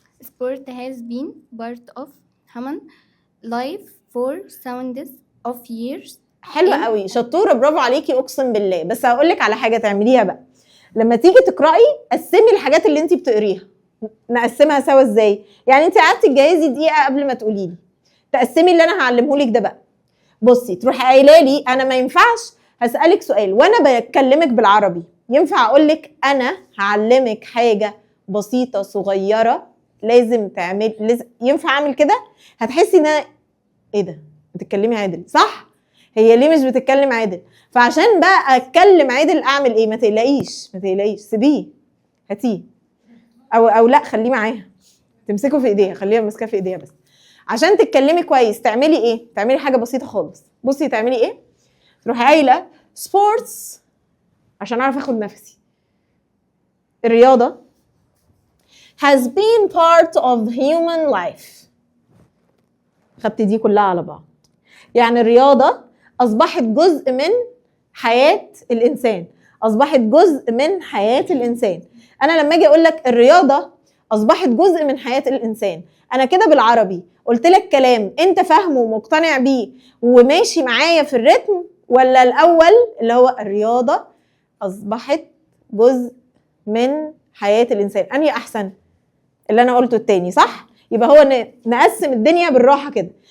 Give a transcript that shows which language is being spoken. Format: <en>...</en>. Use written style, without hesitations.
<en>Sport has been part of human life for thousands of years.</en> <ar>حلوة قوي، شطورة، برافو عليكي اقسم بالله. بس هقول لك على حاجة تعمليها بقى. لما تيجي تقرأي قسمي الحاجات اللي انت بتقريها. نقسمها سوا ازاي؟ يعني انت قعدتي تجهزي دقيقة قبل ما تقولي لي، تقسمي اللي انا هعلمه لك ده بقى. بصي تروحي قايله لي انا ما ينفعش هسألك سؤال وانا بكلمك بالعربي، ينفع اقول لك انا هعلمك حاجة بسيطة صغيرة لازم تعمل ينفع اعمل كده؟ هتحسي ان ايه ده بتتكلمي عادل صح؟ هي ليه مش بتتكلم عادل؟ فعشان بقى اتكلم عادل اعمل ايه؟ ما تقلقيش سيبيه، هاتيه او لا خليه معاها، تمسكه في ايديها، خليها ماسكاه في ايديها. بس عشان تتكلمي كويس تعملي ايه؟ تعملي حاجه بسيطه خالص. بصي تعملي ايه؟ تروحي قايله سبورتس عشان اعرف اخد نفسي.</ar> <en>الرياضه has been part of human life.</en> <ar>خدتي دي كلها على بعض، يعني الرياضه اصبحت جزء من حياه الانسان، اصبحت جزء من حياه الانسان. انا لما اجي اقول لك الرياضه اصبحت جزء من حياه الانسان. انا كده بالعربي قلت لك كلام انت فاهمه ومقتنع بيه وماشي معايا في الريتم، ولا الاول اللي هو الرياضه اصبحت جزء من حياه الانسان؟ انهي احسن؟ اللي انا قلته التاني صح؟ يبقى هو نقسم الدنيا بالراحه كده.</ar>